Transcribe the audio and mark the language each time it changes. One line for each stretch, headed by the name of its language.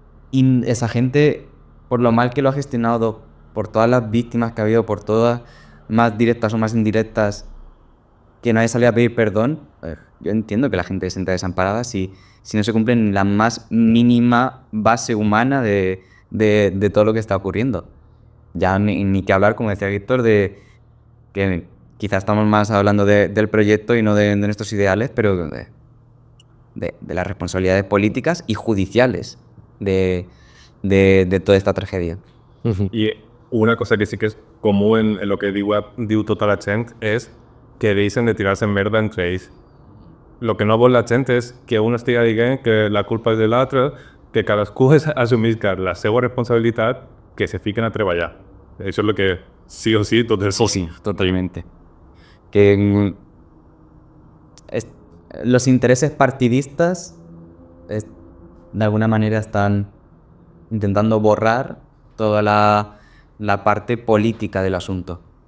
Spanish: Y esa gente, por lo mal que lo ha gestionado, por todas las víctimas que ha habido, por todas, más directas o más indirectas, que nadie salía a pedir perdón, yo entiendo que la gente se sienta desamparada si no se cumple la más mínima base humana de todo lo que está ocurriendo. Ya ni que hablar, como decía Víctor, de que quizás estamos más hablando del proyecto y no de nuestros ideales, pero de las responsabilidades políticas y judiciales de toda esta tragedia. Y una cosa que sí que es común en lo que
Catalan: diu tota la gent és que deixen de tirar-se merda entre ells. El que no vol la gent és que un estigui dient que la culpa és de l'altre, que cadascú assumisca la seva responsabilitat, que se fiquen a treballar. Això és el que sí o sí tot és...
Spanish: Sí, totalmente. Que los intereses partidistas de alguna manera están intentando borrar toda la parte política del asunto.